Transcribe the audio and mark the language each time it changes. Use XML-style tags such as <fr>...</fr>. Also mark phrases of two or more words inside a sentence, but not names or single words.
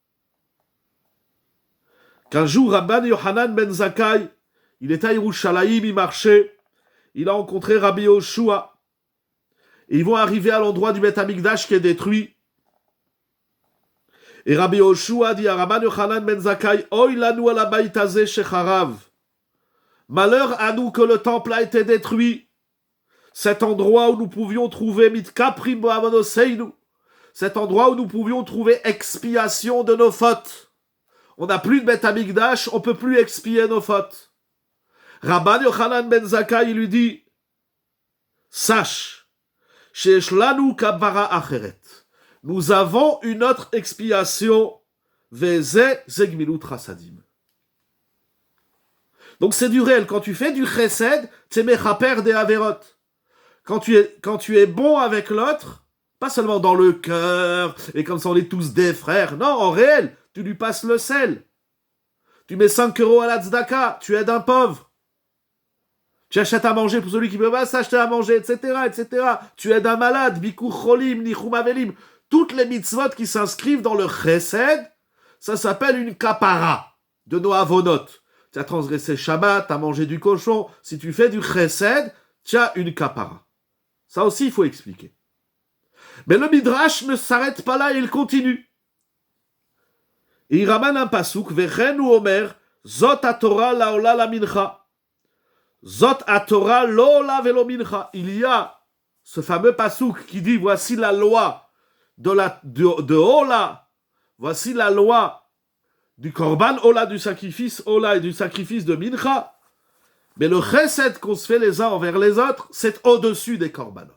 <fr>Qu'un jour, Rabban Yohanan ben Zakkai, il était à Yerushalayim, il marchait, il a rencontré Rabbi Yoshua. Et ils vont arriver à l'endroit du</fr> <he>בית המקדש</he> <fr>qui est détruit. Et Rabbi Yoshua dit à Rabban Yohanan ben Zakkai,</fr> <he>אוי לנו על הבית הזה שחרב.</he> <fr>Malheur à nous que le temple a été détruit. Cet endroit où nous pouvions trouver</fr> <he>מתכפרים בעוונותינו.</he> <fr>Cet endroit où nous pouvions trouver expiation de nos fautes. On n'a plus de</fr> <he>בית המקדש,</he> <fr>on ne peut plus expier nos fautes. Rabban Yochanan ben Zakkai, il lui dit, sache,</fr> <he>שיש לנו כפרה אחרת.</he> <fr>Nous avons une autre expiation,</fr> <he>וזו גמילות חסדים.</he> <fr>Donc c'est du réel. Quand tu fais du chesed, c'est mechaper des averot. Quand tu es bon avec l'autre, pas seulement dans le cœur, et comme ça on est tous des frères. Non, en réel, tu lui passes le sel. Tu mets 5 euros à la tzedaka, tu aides un pauvre. Tu achètes à manger pour celui qui ne peut pas s'acheter à manger, etc., etc. Tu aides un malade,</fr> <he>ביקור חולים ניחום אבלים.</he> <fr>Toutes les mitzvot qui s'inscrivent dans le chesed, ça s'appelle une kapara de nos avonot. Tu as transgressé Shabbat, tu as mangé du cochon. Si tu fais du chesed, tu as une kapara. Ça aussi, il faut expliquer. Mais le Midrash ne s'arrête pas là, il continue. Et il ramène un pasouk,</fr> <he>וכן הוא אומר זאת התורה לעולה למנחה. זאת התורה לעולה ולמנחה.</he> <fr>Il y a ce fameux pasouk qui dit, voici la loi de Ola, voici la loi du korban Ola, du sacrifice Ola et du sacrifice de mincha. Mais le chesed qu'on se fait les uns envers les autres, c'est au-dessus des korbanot.</fr>